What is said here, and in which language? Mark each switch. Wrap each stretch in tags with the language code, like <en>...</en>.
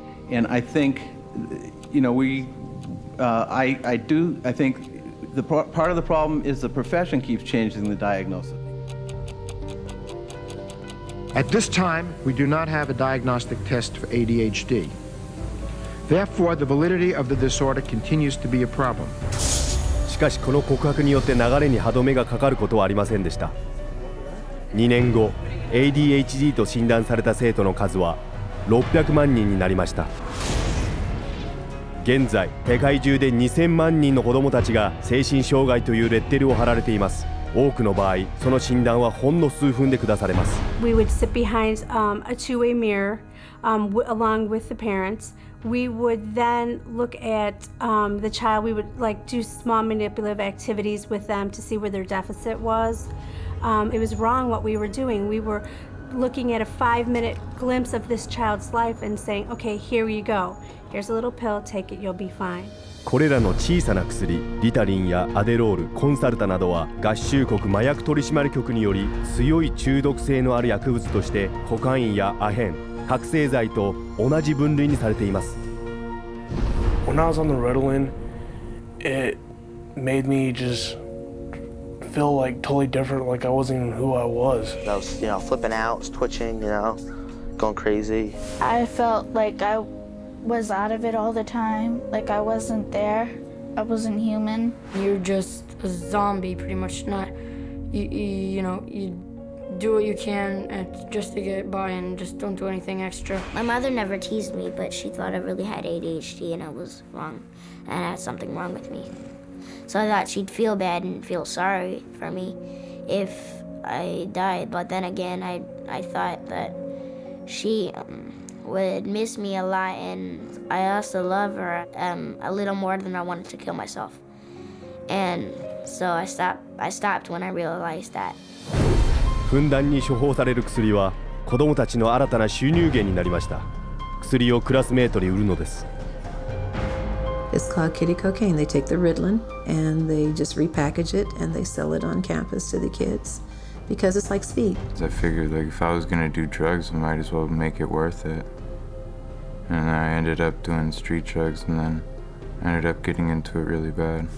<en>And I think, I think part of the problem is the profession keeps changing the diagnosis. At this time, we do not have a diagnostic test for ADHD. Therefore, the validity of the disorder continues to be a problem.</en> <ja>しかしこの告白によって流れに歯止めがかかることはありませんでした。 2年後 ADHD と診断された生徒の数は600万人になりました。現在世界中で2000万人の子どもたちが精神障害というレッテルを貼られています。多くの場合その診断はほんの数分で下されます。</ja> <en>We would sit behind a two-way mirror along with the parents. We would then look at the child. We would do small manipulative activities with them to see where their deficit was. It was wrong what we were doing. We were looking at a 5-minute glimpse of this child's life and saying, okay, here you go. Here's a little pill, take it, you'll be fine.</en> <ja>これらの小さな薬、リタリンやアデロール、コンサルタなどは合衆国麻薬取締局により強い中毒性のある薬物としてコカインやアヘン、覚醒剤と同じ分類にされています。</ja> <en>When I was on the Ritalin, it made me just feel like totally different, like I wasn't even who I was. I was, flipping out, was twitching, going crazy. I felt like I was out of it all the time, like I wasn't there, I wasn't human. You're just a zombie, pretty much. You do what you can just to get by and just don't do anything extra. My mother never teased me, but she thought I really had ADHD and I was wrong, and I had something wrong with me. So I thought she'd feel bad and feel sorry for me if I died, but then again, I thought that she would miss me a lot, and I also love her a little more than I wanted to kill myself. And so I stopped when I realized that.</en> <ja>ふんだんに処方される薬は子どもたちの新たな収入源になりました。薬をクラスメートに売るのです。</ja> <en>It's called kitty cocaine. They take the Ritalin and they just repackage it and they sell it on campus to the kids because it's like speed. I figured if I was gonna do drugs, I might as well make it worth it. And I ended up doing street drugs, and then I ended up getting into it really bad.</en>